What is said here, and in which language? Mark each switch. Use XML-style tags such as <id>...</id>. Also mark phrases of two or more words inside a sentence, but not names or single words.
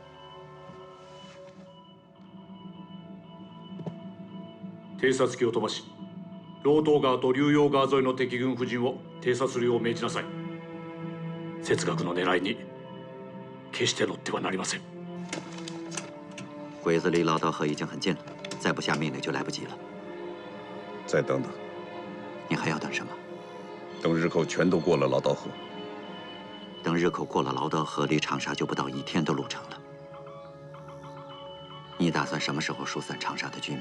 <ja>偵察機を飛ばし、老東川と竜陽川沿いの敵軍布陣を偵察するよう命じなさい。哲学の狙いに決して乗ってはなりません。</ja> <zh>鬼子离劳刀河已经很近了，再不下命令就来不及了。再等等，你还要等什么？等日寇全都过了劳刀河。等日寇过了劳刀河，离长沙就不到1天的路程了。你打算什么时候疏散长沙的居民？</zh>